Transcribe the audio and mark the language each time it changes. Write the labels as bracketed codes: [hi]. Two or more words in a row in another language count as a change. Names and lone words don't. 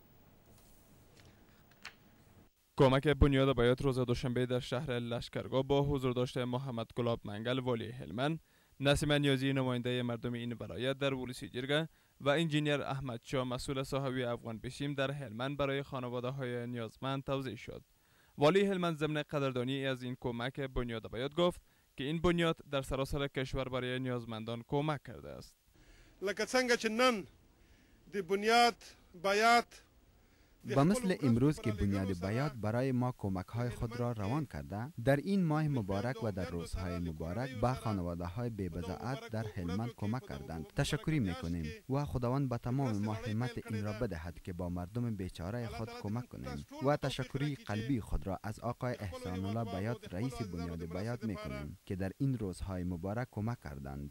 [fa] کمک بنیاد بیات روز دوشنبه در شهر لشکرگاه با حضور داشته محمد گلاب منگل والی هلمند، نسیم نیازی نماینده مردم این ولایت در ولسی جرگه و انجینیر احمد شاه مسئول صاحبی افغان بشیم در هلمند برای خانواده های نیازمند توزیع شد. والی هلمند ضمن قدردانی از این کمک بنیاد بیات گفت که این بنیاد در سراسر کشور برای نیازمندان کمک کرده است. [ps] لکه څنګه چې نن د بنیاد بیات [fa] و مثل امروز که بنیاد بیات برای ما کمک های خود را روان کرده، در این ماه مبارک و در روزهای مبارک به خانواده های بی بضاعت در هلمند کمک کردند. تشکری میکنیم و خداوند به تمام ما همت این را بدهد که با مردم بیچاره خود کمک کنیم و تشکری قلبی خود را از آقای احسان الله بیات رئیس بنیاد بیات میکنیم که در این روزهای مبارک کمک کردند.